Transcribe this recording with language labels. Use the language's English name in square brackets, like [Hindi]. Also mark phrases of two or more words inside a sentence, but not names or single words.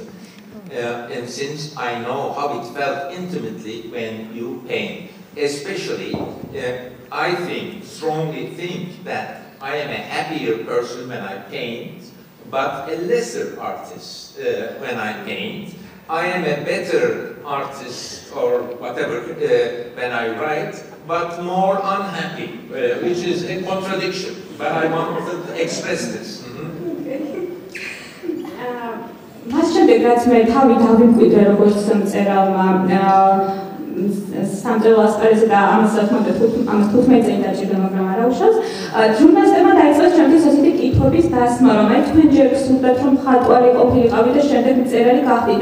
[English] And since I know how it felt intimately when you paint, especially, I strongly think that I am a happier person when I paint, but a lesser artist when I paint. I am a better artist or whatever when I write, but more unhappy, which is a contradiction, but I want to express this. [Georgian] მას შემდეგ რაც მე თავი დავიმკვიდრე როგორც მწერალმა სამწერლო ასპარეზზე და ამას 15 წელი დაჭირდა, მაგრამ არა უშავს. ჟურნალისტებმა დაიწყეს ჩემთვის ასეთი კითხვების დასმა, რომ აი თქვენ ჯერ გსურდათ რომ მხატვარი ყოფილიყავით და შემდეგ მწერალი გახდით.